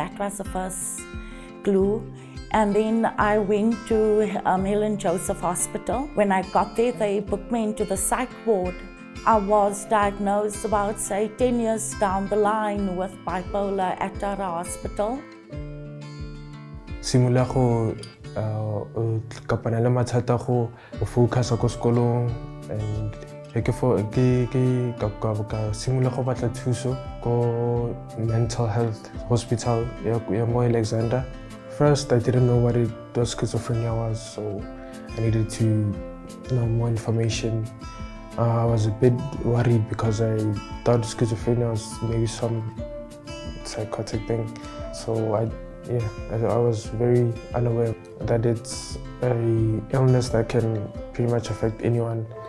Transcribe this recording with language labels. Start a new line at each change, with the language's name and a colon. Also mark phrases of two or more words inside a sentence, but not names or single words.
English: That was the first clue. And then I went to Helen Joseph Hospital. When I got there, they booked me into the psych ward. I was diagnosed about, say, 10 years down the line with bipolar at our hospital.
Southern Sotho: Simula ko kapana le mathata go focus ko sekolong and ke simula go batla thuso ko
English: mental health hospital
Southern Sotho: ya mo Alexander.
English: First, I didn't know what schizophrenia was, so I needed to know more information. I was a bit worried because I thought schizophrenia was maybe some psychotic thing. So I was very unaware that it's an illness that can pretty much affect anyone.